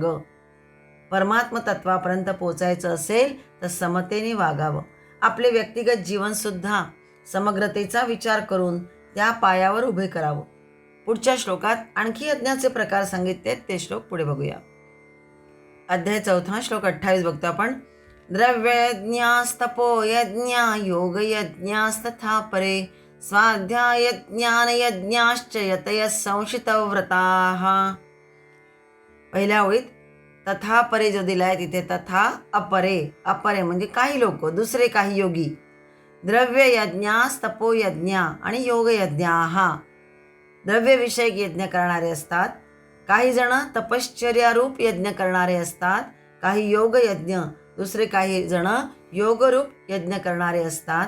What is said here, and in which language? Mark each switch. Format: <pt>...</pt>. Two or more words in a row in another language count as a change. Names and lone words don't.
<mr>परमात्म तत्वापर्यंत पोचायचं असेल तर समतेने वागावं. आपले व्यक्तिगत जीवनसुद्धा समग्रतेचा विचार करून त्या पायावर उभे करावं. पुढच्या श्लोकात आणखी यज्ञाचे प्रकार सांगितले, ते श्लोक पुढे बघूया. अध्याय 4 श्लोक 28 बघतो आपण.</mr> <sa>द्रव्ययज्ञास्तपो यज्ञा योगयज्ञास्तथा परे स्वाध्याय ज्ञानयज्ञाश्च यतयः संशितव्रताः.</sa> <mr>पहिल्या ओळीत</mr> <sa>तथा परे</sa> <mr>जो दिलाय तिथे</mr> <sa>तथा अपरे,</sa> <mr>अपरे म्हणजे काही लोक, दुसरे काही योगी.</mr> <sa>द्रव्ययज्ञास तपोयज्ञा आणि योगयज्ञाः.</sa> <mr>द्रव्यविषयक यज्ञ करणारे असतात, काही जण तपश्चर्यारूप यज्ञ करणारे असतात, काही योगयज्ञ, दुसरे काही जण योगरूप यज्ञ करणारे असतात.</mr>